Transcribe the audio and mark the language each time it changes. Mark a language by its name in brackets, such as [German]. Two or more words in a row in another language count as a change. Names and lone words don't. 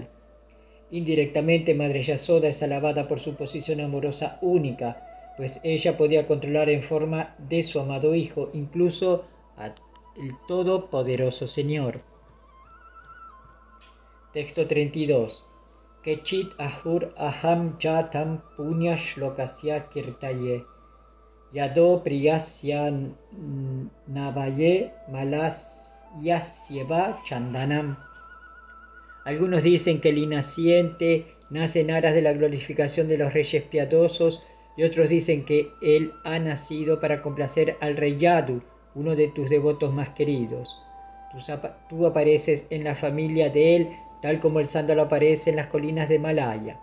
[Spanish] Indirectamente, Madre Yasoda es alabada por su posición amorosa única, pues ella podía controlar en forma de su amado hijo, incluso al todopoderoso Señor. Texto 32. [Sanskrit] Kechit ahur aham jatam punya shlokasya kirtaye. Yado priyasya navaye malayasyeva chandanam. [Spanish] Algunos dicen que el inaciente nace en aras de la glorificación de los reyes piadosos, y otros dicen que él ha nacido para complacer al rey Yadu, uno de tus devotos más queridos. Tú apareces en la familia de él, tal como el sándalo aparece en las colinas de Malaya.